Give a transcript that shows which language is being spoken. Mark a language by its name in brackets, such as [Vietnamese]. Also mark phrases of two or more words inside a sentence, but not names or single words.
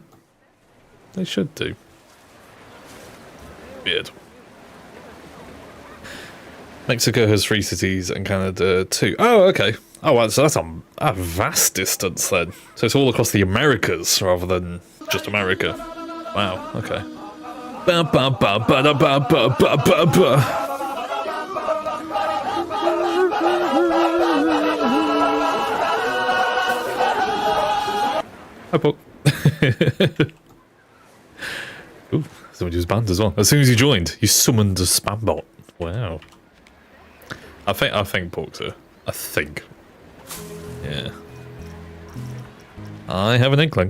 [English] They should do. Weird. Mexico has 3 cities and Canada 2. Oh, okay. Oh, well, so that's a vast distance then. So it's all across the Americas rather than just America. Wow, okay. Ba ba ba ba da ba ba ba ba ba. Hi, Paul. Ooh, somebody was banned as well. As soon as you joined, you summoned a spam bot. Wow. I think Pork's here. I think. Yeah. I have an inkling.